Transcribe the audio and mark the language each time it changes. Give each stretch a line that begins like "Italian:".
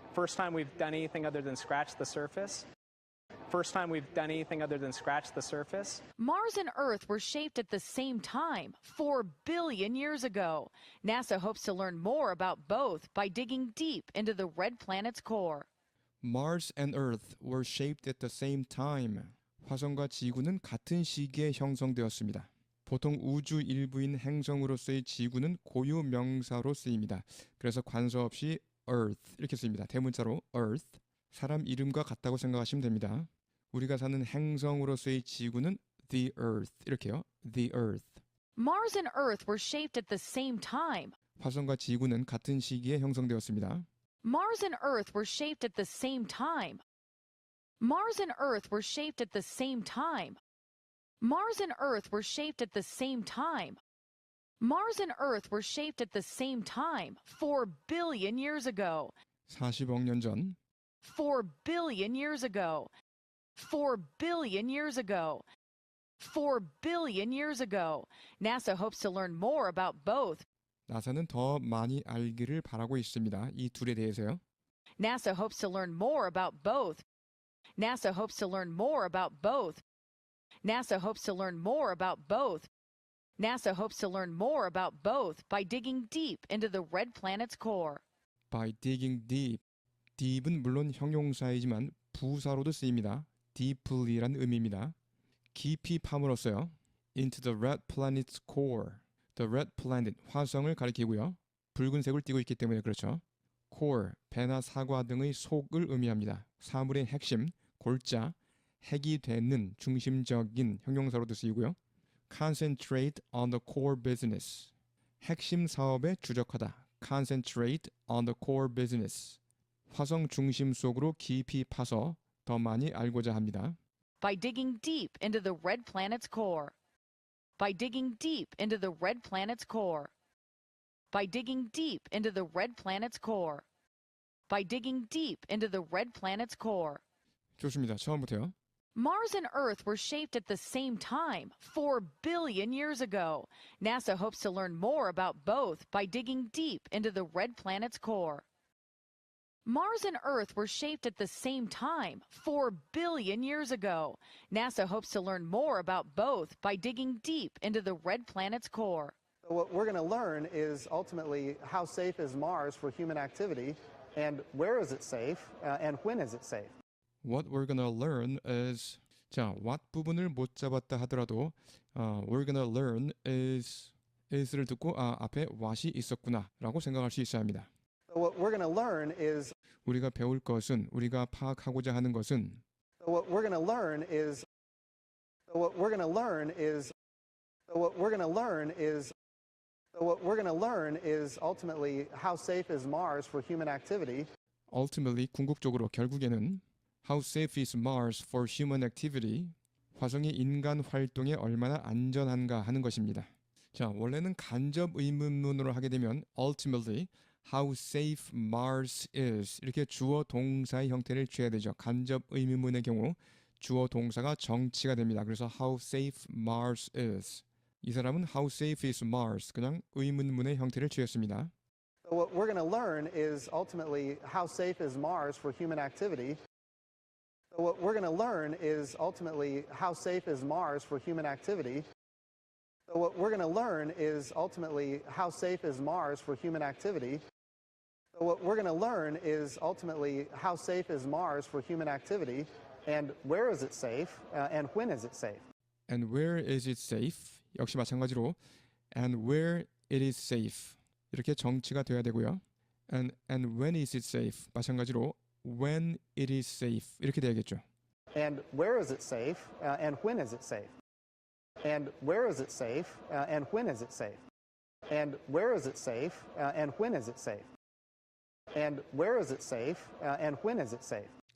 English: First time we've done anything other than scratch the surface. First time we've done anything other than scratch the surface. Mars and Earth were shaped at the same time, 4 billion years ago. NASA hopes to learn more about both by digging deep into the red planet's core. Mars and Earth were shaped at the same time.
Korean: 화성과 지구는 같은 시기에 형성되었습니다. 보통 우주 일부인 행성으로서의 지구는 고유 명사로 쓰입니다. 그래서 관서 없이 Earth 이렇게 쓰입니다. 대문자로 Earth. 사람 이름과 같다고 생각하시면 됩니다. 우리가 사는 행성으로서의 지구는 the Earth 이렇게요.
English: the Earth. Mars and Earth were shaped at the same time.
Korean: 화성과 지구는 같은 시기에 형성되었습니다.
English: Mars and Earth were shaped at the same time. Mars and Earth were shaped at the same time. Mars and Earth were shaped at the same time. Mars and Earth were shaped at the same time 4 billion years ago.
Korean: 40억 년 전
English: 4 billion years ago. 4 billion years ago. 4 billion years ago. NASA hopes to learn more about both.
Korean: 나사는 더 많이 알기를 바라고 있습니다. 이 둘에 대해서요.
English: NASA hopes to learn more about both. NASA hopes to learn more about both. NASA hopes to learn more about both. NASA hopes to learn more about both by digging deep into the red planet's core. By digging deep.
Korean: deep은 물론 형용사이지만 부사로도 쓰입니다. deeply란 의미입니다. 깊이 파물었어요.
English: into the red planet's core. The red planet,
Korean: 화성을 가리키고요. 붉은색을 띠고 있기 때문에 그렇죠. core, 배나 사과 등의 속을 의미합니다. 사물의 핵심, 골자, 핵이 되는 중심적인 형용사로도 쓰이고요.
English: Concentrate on the core business.
Korean: 핵심 사업에 주력하다.
English: Concentrate on the core business.
Korean: 화성 중심 속으로 깊이 파서 더 많이 알고자 합니다.
English: By digging deep into the red planet's core. By digging deep into the red planet's core. By digging deep into the red planet's core. By digging deep into the red planet's core.
Korean: 좋습니다. 처음부터요.
English: Mars and Earth were shaped at the same time 4 billion years ago. NASA hopes to learn more about both by digging deep into the red planet's core. Mars and Earth were shaped at the same time 4 billion years ago. NASA hopes to learn more about both by digging deep into the red planet's core. What we're going to learn is ultimately how safe is Mars for human activity, and where is it safe, and when is it safe. What we're gonna learn is
Korean: 자, what 부분을 못 잡았다 하더라도
English: we're gonna learn is
Korean: 를 듣고 앞에 what이 있었구나라고 생각할 수 있어야 합니다.
English: What we're going to learn is
Korean: 우리가 배울 것은 우리가 파악하고자 하는 것은
English: what we're going to learn is what we're going to learn is what we're going to learn is what we're going to learn is ultimately how safe is Mars for human activity. ultimately
Korean: 궁극적으로 결국에는
English: how safe is Mars for human activity?
Korean: 화성이 인간 활동에 얼마나 안전한가 하는 것입니다. 자, 원래는 간접 의문문으로 하게 되면
English: ultimately how safe Mars is
Korean: 이렇게 주어 동사의 형태를 취해야 되죠. 간접 의문문의 경우 주어 동사가 정치가 됩니다.
English: 그래서 how safe Mars is.
Korean: 이 사람은
English: how safe is Mars
Korean: 그냥 의문문의 형태를 취했습니다.
English: What we're going to learn is ultimately how safe is Mars for human activity. What we're going to learn is ultimately how safe is Mars for human activity. What we're going to learn is ultimately how safe is Mars for human activity. What we're going to learn is ultimately how safe is Mars for human activity, and where is it safe, and when is it safe. And where is it safe?
Korean: 역시 마찬가지로
English: and where it is safe
Korean: 이렇게 정치가 돼야 되고요.
English: And when is it safe?
Korean: 마찬가지로
English: when it is safe
Korean: 이렇게 돼야겠죠.
English: And where is it safe, and when is it safe. And where is it safe, and when is it safe. And where is it safe, and when is it safe. And where is it safe, and when is it safe.